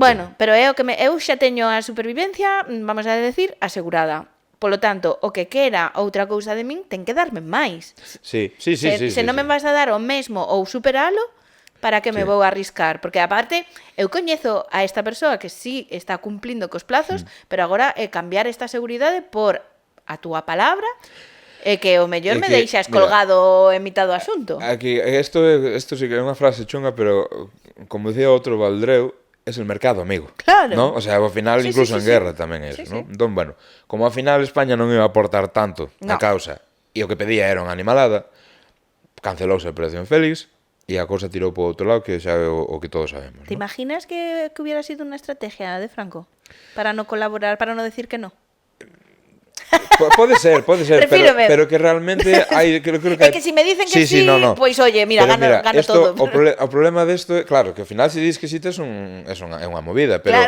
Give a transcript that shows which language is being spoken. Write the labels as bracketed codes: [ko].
[gl] bueno, pero é o que eu xa teño a supervivencia, vamos a decir, asegurada. Polo tanto, o que quera outra cousa de min ten que darme máis. Sí. Se non me vas a dar o mesmo ou superalo, para que me vou a arriscar? Porque, aparte, eu coñezo a esta persoa que sí está cumplindo cos plazos, pero agora cambiar esta seguridade por a túa palabra e que o mellor me deixas colgado en mitad do asunto. Aquí, isto sí que é unha frase chunga, pero como dicía outro Valdreu, [es] es el mercado amigo. [gl] Claro. ¿no? O sea, ao final, incluso en guerra tamén é eso, ¿no? Entón, bueno, como ao final España non iba a aportar tanto na causa e o que pedía era unha animalada, cancelouse a Operación Félix e a cousa tirou por outro lado, que xa é o que todos sabemos. [es] ¿Te imaginas que hubiera sido unha estrategia de Franco para no colaborar, para no decir que no? [gl] Pode ser, pero que realmente hai, creo que [es] é que si me dicen que sí, no. Pois oye, mira, gano esto, todo. [gl] O problema desto é, claro, que ao final se dis que si tes é unha movida, pero